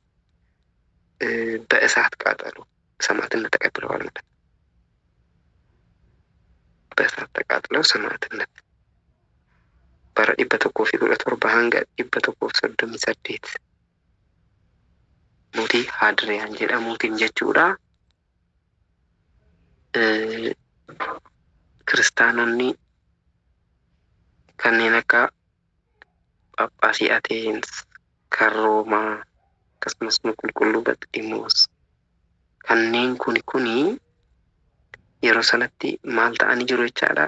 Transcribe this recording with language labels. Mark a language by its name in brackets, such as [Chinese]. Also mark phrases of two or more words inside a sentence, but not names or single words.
[Amharic] በእሳት ቃጠሎ ሰማዕትነት ተቀብለዋል ማለት ነው። በእሳት ተቃጥለው ሰማዕትነት [Oromo] bara 117 hanga 138 mootii Hadriyaan jedhamuutiin jechuudha. Kiristaanonni kanneen akka Phaaphaasii Ateens, kan Roomaa, akkasumas qulqulluu Baximoos kanneen kuni yeroo sanatti maal ta'anii jiru jechaadha?